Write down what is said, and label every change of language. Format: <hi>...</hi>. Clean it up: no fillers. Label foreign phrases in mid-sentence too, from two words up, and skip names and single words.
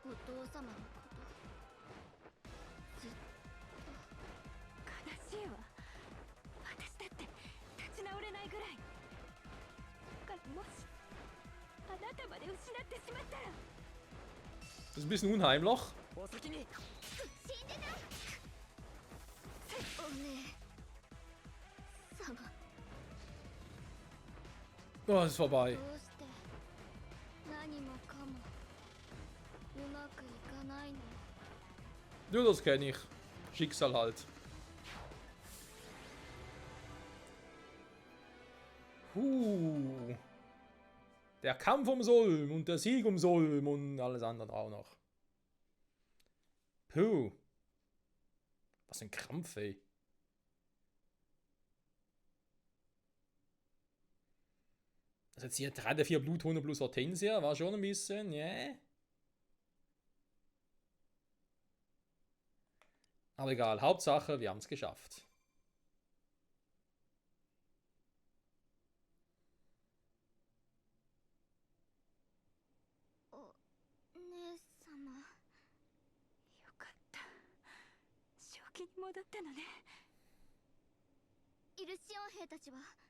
<ja>父様のことずっと悲しいわ。私だって立ち直れないぐらいだから、もしあなたまで失ってしまったら。</ja> <de>Das ist ein bisschen unheimlich.</de> <ja>お先に。死んでない。お姉様。</ja> <de>Oh, es ist vorbei.</de> <ja>どうして何もかもうまくいかないの。</ja> <de>Ja, das kenne ich. Schicksal halt. Der Kampf um Solm und der Sieg um Solm und alles andere auch noch. Puh. Was ein Krampf, ey. Also jetzt hier 3 der 4 Bluthunde plus Hortensia war schon ein bisschen, yeah. Aber egal, Hauptsache, wir haben es geschafft.</de> <ja>Oh, 姉様。よかった。正気に戻ったのね。イルシオン兵たちは</ja>